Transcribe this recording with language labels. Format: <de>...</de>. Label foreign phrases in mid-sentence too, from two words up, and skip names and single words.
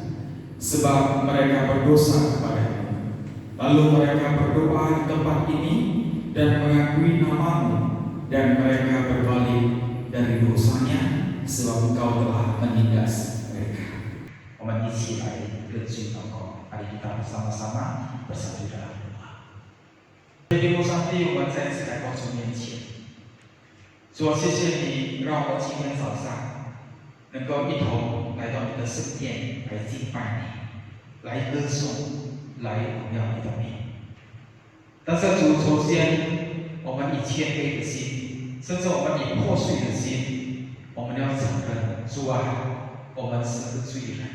<id>sebab mereka berdosa kepadamu. Lalu mereka berdoa di tempat ini dan mengakui namamu, dan mereka berbalik dari dosanya, sebab engkau telah menindas mereka.</id> <zh>我们一起来认罪祷告，</zh> <id>mari kita bersama-sama bersatu dalam doa.</id> <zh>天父上帝，我们再次来到主面前。主啊，谢谢你让我们今天早上能够一同来到你的圣殿来敬拜你，来歌颂，来荣耀你的名。但是主，首先我们以谦卑的心，甚至我们以破碎的心，我们要承认，主啊，我们是个罪人。</zh>